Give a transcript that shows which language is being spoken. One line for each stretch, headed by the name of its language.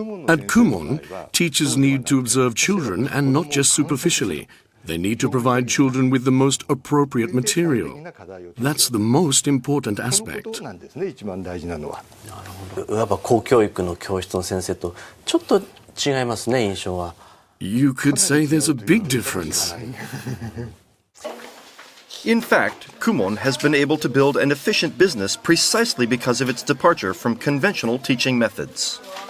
English: At Kumon, teachers need to observe children and not just superficially. They need to provide children with the most appropriate material. That's the most important aspect.
Japanese: いわば公教育の教室の先生とちょっと違いますね、印象は。
English: You could say there's a big difference. In fact, Kumon has been able to build an efficient business precisely because of its departure from conventional teaching methods.